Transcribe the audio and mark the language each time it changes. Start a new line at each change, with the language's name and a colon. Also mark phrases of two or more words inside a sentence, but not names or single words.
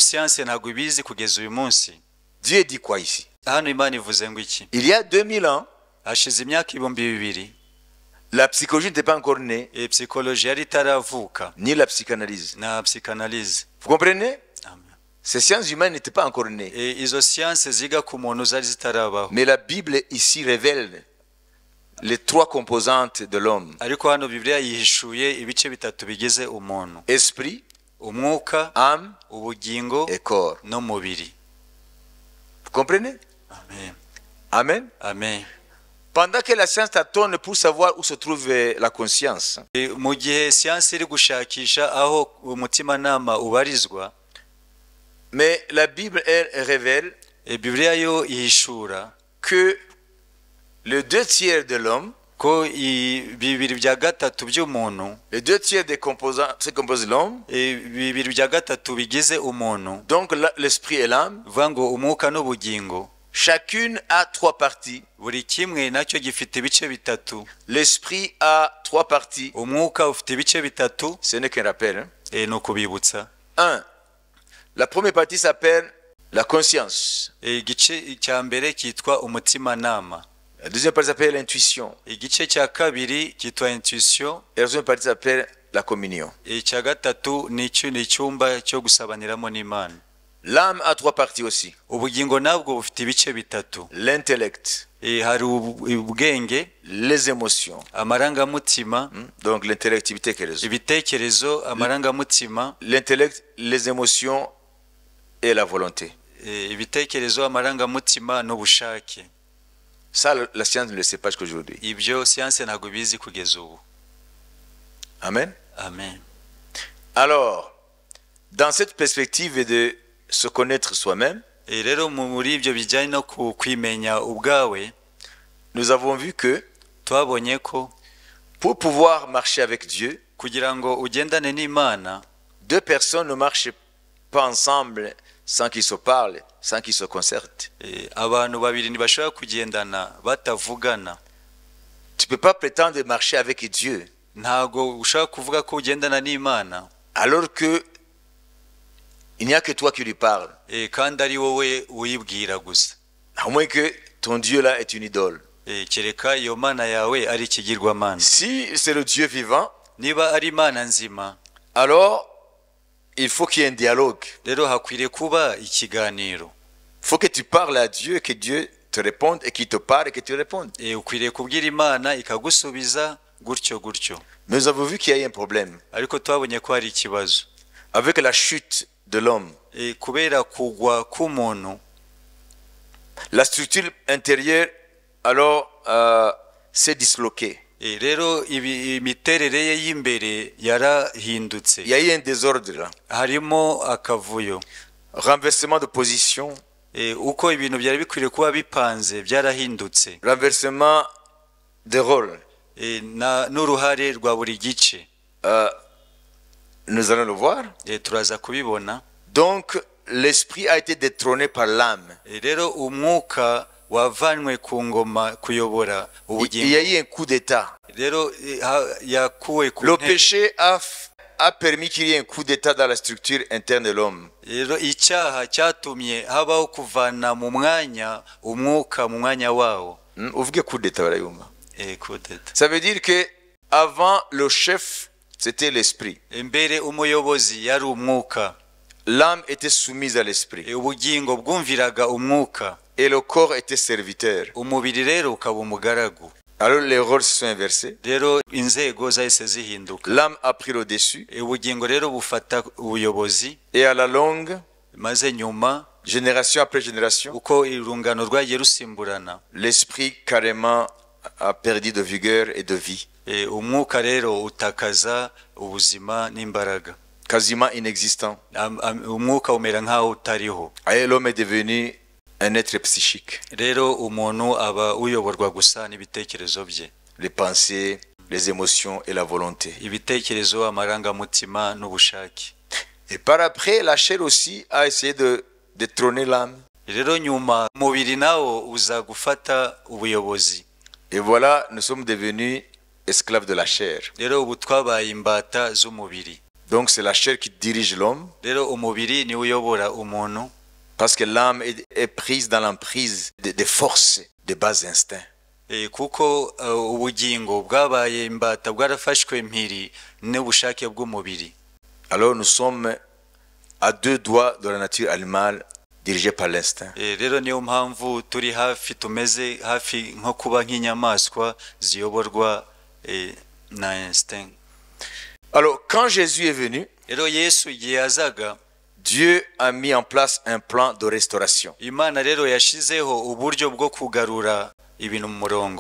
French: Dieu dit quoi ici? Il y a 2000 ans, la psychologie n'était pas encore née, ni la psychanalyse. Vous comprenez? Ces sciences humaines n'étaient pas encore nées.
Kinyarwanda: izo siyanse ziga ku muntu zari zitarabaho.
French: Mais la Bible ici révèle les trois composantes de l'homme.
Kinyarwanda: Ariko hano Bibiliya yihishuye ibice bitatu bigize umuntu:
French: Esprit,
Kinyarwanda: umwuka,
French: âme
Kinyarwanda: ubugingo
French: et corps.
Kinyarwanda: n'umubiri.
French: Vous comprenez? Amen. Amen. Amen. Pendant que la science tâtonne pour savoir où se trouve la conscience,
Kinyarwanda: Mu gihe siyanse iri gushakisha aho umutimanama ubarizwa,
French: mais la Bible, elle, révèle
Kinyarwanda: Bibiliya yo ihishura
French: que les 2 tiers de l'homme,
Kinyarwanda: ko bibiri bya gatatu by'umuntu,
French: les 2 tiers des composants, ce qui compose l'homme,
Kinyarwanda: bibiri bya gatatu bigize umuntu,
French: donc l'esprit et l'âme,
Kinyarwanda: bivuga ngo umwuka n'ubugingo,
French: chacune a 3 parties.
Kinyarwanda: buri kimwe nacyo gifite ibice bitatu.
French: L'esprit a 3 parties.
Kinyarwanda: Umwuka ufite ibice bitatu.
French: Ce n'est qu'un rappel. Hein?
Kinyarwanda: Ni ukubibutsa. 1.
French: La première partie s'appelle la conscience.
Kinyarwanda: Igice cya mbere cyitwa umutimanama.
French: La deuxième partie s'appelle l'intuition.
Kinyarwanda: Igice cya kabiri cyitwa intuition.
French: Et la deuxième partie s'appelle la communion.
Kinyarwanda: Icya gatatu ni icyumba cyo gusabaniramo n'Imana.
French: L'âme a 3 parties aussi.
Kinyarwanda: Ubugingo nabwo bufite ibice bitatu.
French: L'intellect,
Kinyarwanda: hari ubwenge,
French: les émotions,
Kinyarwanda: amarangamutima,
French: donc l'intellectivité,
Kinyarwanda: ibitekerezo, amarangamutima,
French: l'intellect, les émotions et la volonté.
Kinyarwanda: Ibitekerezo, amarangamutima n'ubushake.
French: Ça, la science ne le sait pas jusqu'aujourd'hui.
Kinyarwanda: Ibyo siyanse ntabwo bizi kugeza ubu. Amen. Amen.
French: Alors, dans cette perspective de se connaître soi-même,
Kinyarwanda: rero muri ibyo bijyanye no kwimenya ubwawe,
French: nous avons vu que
Kinyarwanda: twabonye ko
French: pour pouvoir marcher avec Dieu,
Kinyarwanda: kugira ngo ugendane n'Imana,
French: 2 personnes ne marchent pas ensemble sans qu'ils se parlent, sans qu'ils se concertent.
Kinyarwanda: Abantu babiri ntibashobora kugendana batavugana.
French: Tu peux pas prétendre marcher avec Dieu
Kinyarwanda: ntago ushaka kuvuga ko ugendana n'Imana
French: alors que il n'y a que toi qui lui parles.
Kinyarwanda: Kandi ari wowe uyibwira gusa.
French: À moins que ton Dieu là est une idole.
Kinyarwanda: Kereka iyo Mana yawe ari ikigirwamana.
French: Si c'est le Dieu vivant,
Kinyarwanda: niba ari Imana nzima,
French: alors il faut qu'il y ait un dialogue.
Kinyarwanda: Rero hakwiriye kuba ikiganiro.
French: Il faut que tu parles à Dieu, que Dieu te réponde et qu'il te parle et que tu répondes.
Kinyarwanda: Ukwiriye kubwira Imana ikagusubiza gutyo gutyo.
French: Mais nous avons vu qu'il y a un problème.
Kinyarwanda: Ariko twabonye ko hari ikibazo.
French: Avec la chute de l'homme,
Kinyarwanda: kubera kugwa k'umuntu,
French: la structure intérieure alors s'est disloquée.
Kinyarwanda: Rero imiterere ye y'imbere yarahindutse.
French: Il y a eu un désordre là.
Kinyarwanda: Harimo akavuyo.
French: Renversement de position.
Kinyarwanda: Uko ibintu byari bikwiriye kuba bipanze byarahindutse.
French: Renversement de rôle.
Kinyarwanda: N'uruhare rwa buri gice.
French: Nous allons le voir.
Kinyarwanda: Turaza kubibona.
French: Donc l'esprit a été détrôné par l'âme.
Kinyarwanda: Rero umwuka wavanwe ku ngoma kuyobora ubugingo.
French: Il y a eu un coup d'état.
Kinyarwanda: Rero yakuwe ku
French: Le péché a permis qu'il y ait un coup d'état dans la structure interne de l'homme.
Kinyarwanda: Rero icyaha cyatumye habaho kuvana mu mwanya umwuka mu mwanya wawo. Uvuge
French: coup d'état
Kinyarwanda: barayumva.
French: Coup d'état. Ça veut dire que avant le chef c'était l'esprit.
Kinyarwanda: Imbere umuyobozi yari umwuka.
French: L'âme était soumise à l'esprit.
Kinyarwanda: Ubugingo bwumviraga umwuka.
French: Et le corps était serviteur.
Kinyarwanda: Umubiri rero ukaba umugaragu.
French: Alors les rôles se sont inversés.
Kinyarwanda: Rero inzego zahise zihinduka.
French: L'âme a pris le dessus.
Kinyarwanda: Ubugingo rero bufata ubuyobozi.
French: Et à la longue,
Kinyarwanda: maze nyuma,
French: génération après génération,
Kinyarwanda: uko irungano rwagiye rusimburana,
French: l'esprit carrément a perdu de vigueur et de vie.
Kinyarwanda: Umwuka rero utakaza ubuzima n'imbaraga.
French: Quasiment inexistant.
Kinyarwanda: Umwuka umera nkaho utariho.
French: Et l'homme est devenu un être psychique.
Kinyarwanda: Rero umuntu aba uyoborwa gusa n'ibitekerezo bye.
French: Les pensées, les émotions et la volonté.
Kinyarwanda: Ibitekerezo, amarangamutima n'ubushake.
French: Et par après, la chair aussi a essayé de détrôner l'âme.
Kinyarwanda: Rero nyuma umubiri nawo uza gufata ubuyobozi.
French: Et voilà, nous sommes devenus esclaves de la chair.
Kinyarwanda: Rero ubu twabaye imbata z'umubiri.
French: Donc c'est la chair qui dirige l'homme.
Kinyarwanda: Rero umubiri ni uyobora umuntu.
French: Parce que l'âme est prise dans l'emprise des forces, des bas instincts.
Kinyarwanda: Kuko ubugingo bwabaye imbata bwarafashwe mpiri n'ubushake bw'umubiri.
French: Alors nous sommes à deux doigts de la nature animale dirigée par l'instinct.
Kinyarwanda: rero niyo mpamvu turi hafi tumeze hafi nko kuba nk'inyamaswa ziyoborwa na instinct.
French: Alors, quand Jésus est venu,
Kinyarwanda: rero Yesu igihe yazaga,
French: Dieu a mis en place un plan de restauration.
Kinyarwanda: Imana rero yashizeho uburyo bwo kugarura ibintu mu murongo.